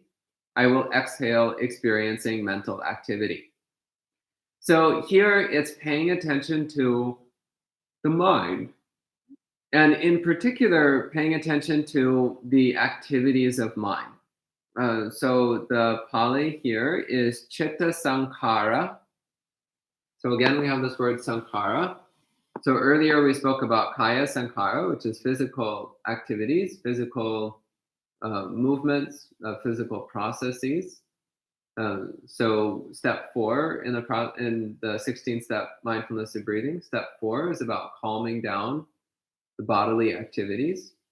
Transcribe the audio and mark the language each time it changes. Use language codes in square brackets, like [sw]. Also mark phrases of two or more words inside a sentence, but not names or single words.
[en] I will exhale experiencing mental activity. So here it's paying attention to the mind, and in particular, paying attention to the activities of mind. So the Pali here is [pi] chitta sankhara. [en] So again, we have this word sankhara. So earlier we spoke about [pi] kaya sankhara, [en] which is physical activities, physical movements, physical processes. So step 4 in the 16-step mindfulness of breathing, step 4 is about calming down the bodily activities.